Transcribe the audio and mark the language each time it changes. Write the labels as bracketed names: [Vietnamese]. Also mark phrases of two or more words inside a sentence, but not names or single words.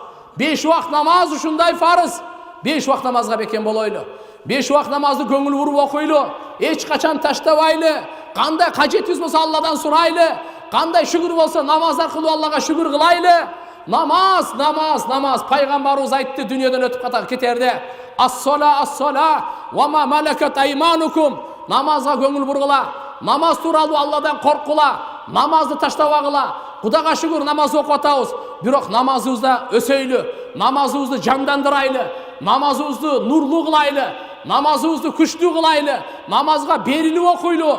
[Kyrgyz] 5 убакыт намаз ушундай фарыз. 5 убакыт намазга бекен болойлу. 5 убакыт намазды көңүл буруп окуйлу. Эч качан таштабайлы. Кандай кажетибиз болсо Алладан сурайлы. Кандай шүгүр болсо намаз аркылуу Аллага шүгүр кылайлы. Намаз, намаз, намаз. Пайгамбарыбыз айтты дүйнөдөн өтүп кетерде. [Arabic] الصلاة، الصلاة، وما ملكت أيمانكم. [Kyrgyz] Намазга көңүл бургула. Намаз тууралуу Алладан коркула. Намазды таштабагыла. Кудайга шүгүр намаз окуп атабыз. Бирок намазыбызда өсөйлү. Намазыбызды жандандырайлы. Намазыбызды нурлуу кылайлы. Намазыбызды күчтүү кылайлы. Намазга берилип окуйлу.